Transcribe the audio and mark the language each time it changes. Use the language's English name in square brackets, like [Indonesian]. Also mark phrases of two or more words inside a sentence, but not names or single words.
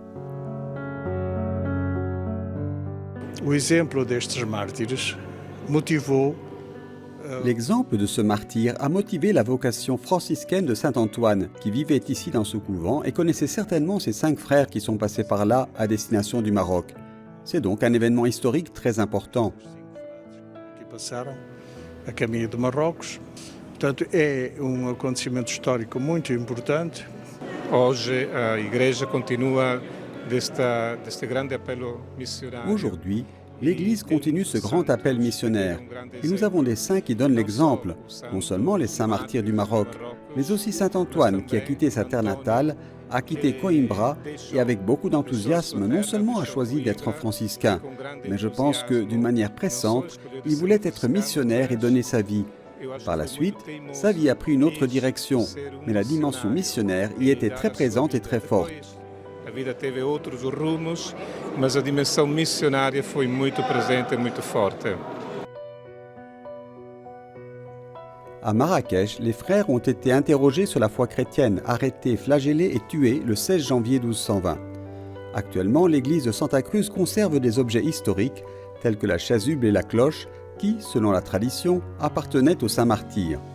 [French] L'exemple de ce martyr a motivé la vocation franciscaine de saint Antoine, qui vivait ici dans ce couvent et connaissait certainement ses 5 frères qui sont passés par là à destination du Maroc. C'est donc un événement historique très important. [Portuguese] A caminho de Marrocos. Portanto, é acontecimento histórico muito importante Hoje a Igreja continua deste grande appello missionário. [French] Aujourd'hui, l'Église continue ce grand appel missionnaire. Et nous avons des saints qui donnent l'exemple, non seulement les saints martyrs du Maroc, mais aussi saint Antoine qui a quitté sa terre natale, a quitté Coimbra et avec beaucoup d'enthousiasme non seulement a choisi d'être un franciscain, mais je pense que d'une manière pressante, il voulait être missionnaire et donner sa vie. Par la suite, sa vie a pris une autre direction, mais la dimension missionnaire y était très présente et très forte. [Portuguese] A vida teve outros rumos, mas a dimensão missionária foi muito presente e muito forte. [French] À Marrakech, les frères ont été interrogés sur la foi chrétienne, arrêtés, flagellés et tués le 16 janvier 1220. Actuellement, l'église de Santa Cruz conserve des objets historiques, tels que la chasuble et la cloche, qui, selon la tradition, appartenaient aux saints martyrs.